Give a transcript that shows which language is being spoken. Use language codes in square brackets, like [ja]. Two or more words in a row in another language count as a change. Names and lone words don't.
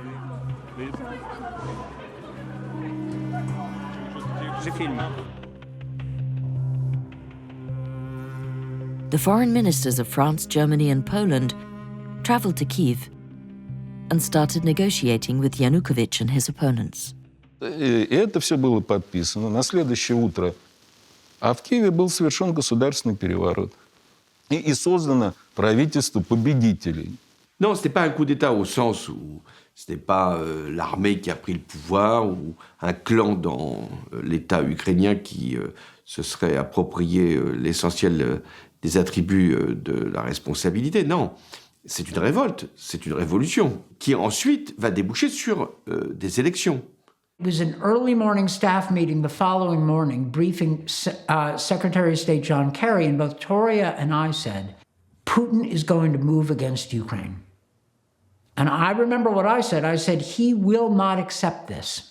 [en] The foreign ministers of France, Germany, and Poland traveled to Kyiv and started negotiating with Yanukovych and his opponents. [ru] И это все было подписано. На следующее утро, а в Киеве был совершен государственный переворот. И создано правительство победителей. [fr] Non, ce n'était pas un coup d'État au sens où ce n'est pas l'armée qui a pris le pouvoir ou un clan dans l'État ukrainien qui se serait approprié l'essentiel des attributs de la responsabilité. Non, c'est une révolte, c'est une révolution qui ensuite va déboucher sur des élections. [en] It was an early morning staff meeting the following morning, briefing Secretary of State John Kerry, and both Toria and I said, Putin is going to move against Ukraine. And I remember what I said, he will not accept this.